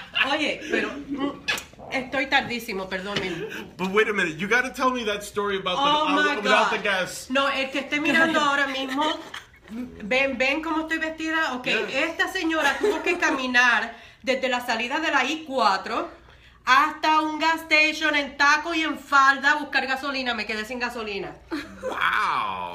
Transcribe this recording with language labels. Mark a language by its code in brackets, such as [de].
[es] Oye, pero estoy tardísimo, perdónenme. [en] But wait a minute, you got to tell me that story about the gas. [es] No, el que esté mirando ahora mismo, ven cómo estoy vestida. Ok, esta señora tuvo que caminar desde la salida de la I-4 hasta un gas station en taco y en falda a buscar gasolina. Me quedé sin gasolina. [en] Wow.